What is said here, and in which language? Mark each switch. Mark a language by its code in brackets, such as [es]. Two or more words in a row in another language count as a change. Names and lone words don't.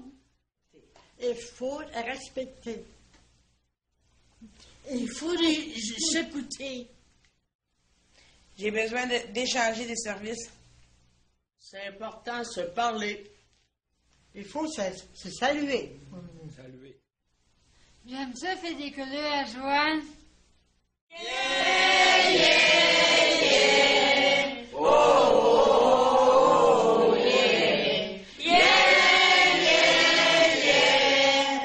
[fr] Il faut respecter. Il faut s'écouter. J'ai besoin d'échanger des services. C'est important de se parler. Il faut se saluer. J'aime ça faire des couleurs à joie. [en] Yeah, yeah, yeah. Oh, yeah. Yeah, yeah, yeah.